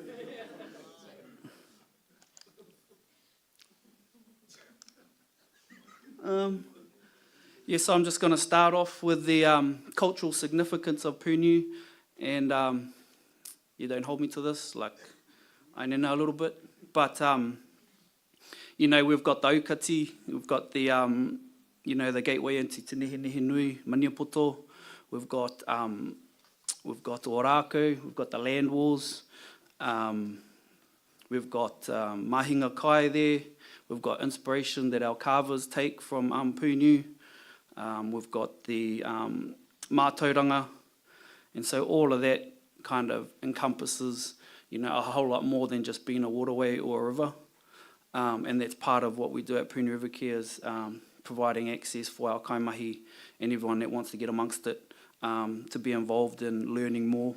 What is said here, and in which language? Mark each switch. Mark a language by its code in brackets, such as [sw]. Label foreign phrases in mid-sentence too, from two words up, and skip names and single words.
[en] So I'm just going to start off with the cultural significance of Pūniu, and you don't hold me to this, like I know a little bit, but we've got the aukati, we've got the the gateway into Te Nehe Nui, Maniapoto, we've got Ōrākau, we've got the land wars, we've got [mi] mahinga kai [en] there, we've got inspiration that our carvers take from Pūniu. We've got the mātauranga, and so all of that kind of encompasses, a whole lot more than just being a waterway or a river, and that's part of what we do at Pūniu River Care is providing access for our kaimahi and everyone that wants to get amongst it to be involved in learning more.